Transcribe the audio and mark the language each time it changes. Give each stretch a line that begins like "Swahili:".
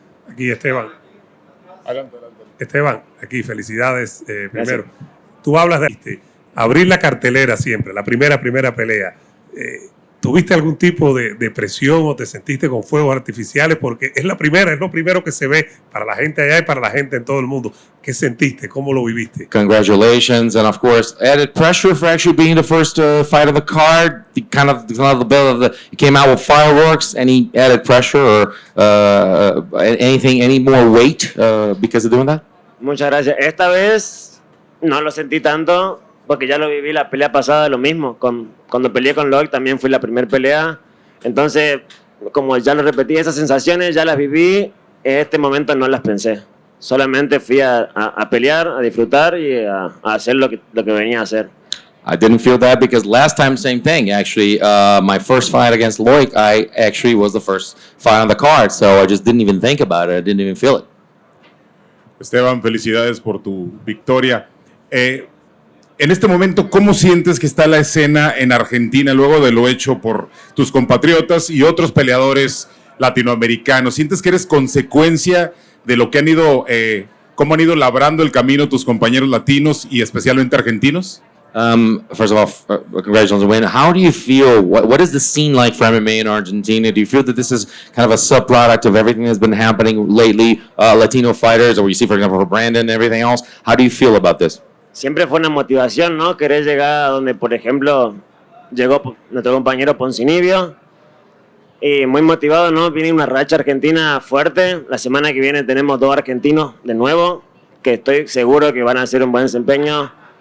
Spanish: Aquí Esteban. Adelante. Esteban, aquí felicidades primero. Tú hablas de abrir la cartelera siempre, la primera pelea. ¿Tuviste algún tipo de presión o te sentiste con fuegos artificiales? Porque es lo primero que se ve para la gente allá y para la gente en todo el mundo. ¿Qué sentiste? ¿Cómo lo viviste?
English: Congratulations, and of course, added pressure for actually being the first fight of the card. The kind of the bill of the you came out with fireworks. Any added pressure or any more weight because of doing that?
Spanish: Muchas gracias. Esta vez no lo sentí tanto porque ya lo viví la pelea pasada, lo mismo. Cuando peleé con Loic también fue la primera pelea. Entonces, como ya lo repetí, esas sensaciones ya las viví. En este momento no las pensé. Solamente fui a pelear, a disfrutar y a hacer lo que venía a hacer.
English: I didn't feel that because last time, same thing. Actually, my first fight against Loic, I actually was the first fight on the card. So I just didn't even think about it. I didn't even feel it.
Spanish: Esteban, felicidades por tu victoria. En este momento, ¿cómo sientes que está la escena en Argentina luego de lo hecho por tus compatriotas y otros peleadores latinoamericanos? ¿Sientes que eres consecuencia de lo que han ido, cómo han ido labrando el camino tus compañeros latinos y especialmente argentinos?
English: First of all, congratulations on the win. How do you feel? What is the scene like for MMA in Argentina? Do you feel that this is kind of a subproduct of everything that's been happening lately, Latino fighters, or you see, for example, for Brandon and everything else? How do you feel about this?
Spanish: Siempre fue una motivación, ¿no? Querer llegar a donde, por ejemplo, llegó nuestro compañero Poncinibio. Y muy motivado, ¿no? Viene una racha argentina fuerte. La semana que viene tenemos 2 argentinos de nuevo, que estoy seguro que van a hacer un buen desempeño.